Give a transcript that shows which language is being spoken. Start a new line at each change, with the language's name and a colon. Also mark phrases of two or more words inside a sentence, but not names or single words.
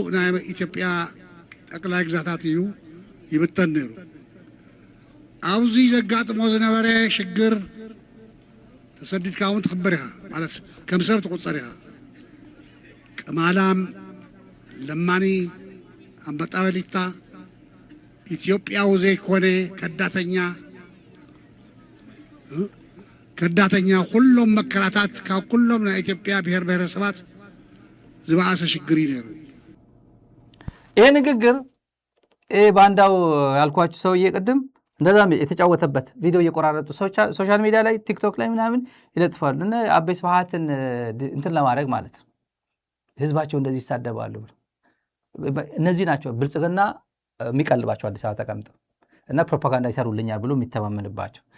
Tigrinya: ናይ ኢትዮጵያ ጠቅላይ ግዛታት እዩ ይብተን ነይሩ። ኣብዚ ዘጋጥሞ ዝነበረ ሽግር ተሰዲድካ እውን ትኽበር ኢኻ ማለት ከም ሰብ ትቁፀር ኢኻ። ቅማላም፣ ለማኒ፣
Amharic: አንበጣ በሊታ
Tigrinya: ኢትዮጵያዊ ዘይኮነ ከዳተኛ ኩሎም መከራታት ካብ ኩሎም ናይ ኢትዮጵያ ብሔር ብሔረሰባት ዝበኣሰ ሽግር እዩ ነይሩ።
Amharic: ይሄ ንግግር ባንዳው ያልኳችሁ ሰውዬ ቅድም እንደዛም የተጫወተበት ቪዲዮ እየቆራረጡ
English: social media
Amharic: ላይ ቲክቶክ ላይ ምናምን ይለጥፋሉ። እና አበይ ስብሃትን እንትን ለማድረግ ማለት ነው። ህዝባቸው እንደዚህ ይሳደባሉ። እነዚህ ናቸው ብልጽግና የሚቀልባቸው አዲስ አበባ ተቀምጠው እና ፕሮፓጋንዳ ይሰሩልኛል ብሎ የሚተማመንባቸው